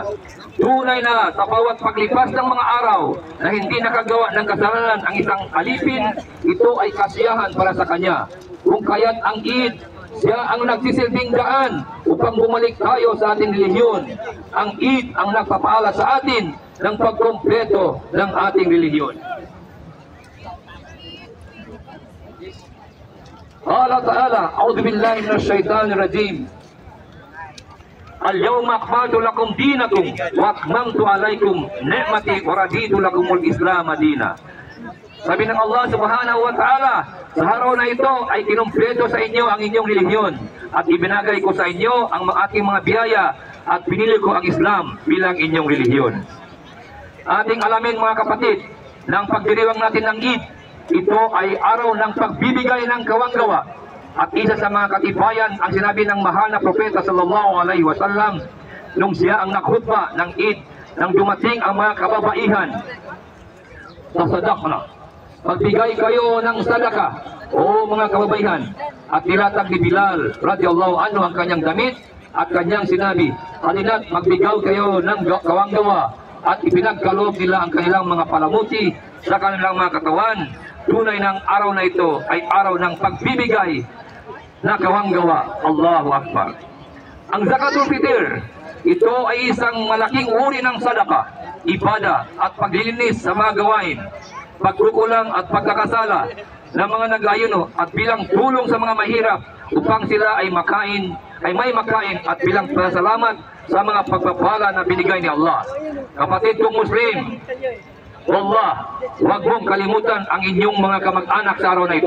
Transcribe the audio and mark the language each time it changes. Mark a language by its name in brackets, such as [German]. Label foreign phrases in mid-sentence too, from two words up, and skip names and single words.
[Filipino] Tunay na sa bawat paglipas ng mga araw na hindi nakagawa ng kasalanan ang isang alipin, ito ay kasiyahan para sa Kanya. Kung kaya't ang Eid, siya ang nagsisilbing daan upang bumalik tayo sa ating relihiyon. Ang Eid ang nagpapaala sa atin ng pagkumpleto ng ating relihiyon. [Arabic] الله تعالى، أعوذ بالله من الشيطان الرجيم. اليوم أكملت لكم دينكم وأتممت عليكم نعمتي ورضيت لكم الإسلام دينا. [Filipino] Sabi ng Allah [Arabic] سبحانه وتعالى, [Filipino] sa araw na ito ay kinumpleto sa inyo ang inyong relihiyon at ibinagay ko sa inyo ang aking mga biyaya at pinili ko ang Islam bilang inyong relihiyon. Ating alamin mga kapatid, ng pagdiriwang natin ng Eid, ito ay araw ng pagbibigay ng kawanggawa. At isa sa mga katibayan ang sinabi ng mahal na propeta [Arabic] صلى الله عليه وسلم [Filipino] nung siya ang nakhutba ng Eid nang dumating ang mga kababaihan. Tasadaqna, magbigay kayo ng sadaka, o mga kababaihan. At nilatag ni Bilal [Arabic] رضي الله عنه [Filipino] ang kanyang damit at kanyang sinabi, halina't magbigay kayo ng kawanggawa. At ipinagkaloob nila ang kanilang mga palamuti sa kanilang mga katawan. Tunay ng araw na ito ay araw ng pagbibigay na kawanggawa. [Arabic] الله أكبر. [Filipino] Ang Zakatul Fitr, ito ay isang malaking uri ng sadaka, ibada at paglilinis sa mga gawain, pagkukulang at pagkakasala ng mga nag-ayuno at bilang tulong sa mga mahirap upang sila ay may makain at bilang pasalamat sa mga pagpapala na binigay ni Allah. Kapatid kong Muslim, wallah, huwag mong kalimutan ang inyong mga kamag-anak sa araw na ito.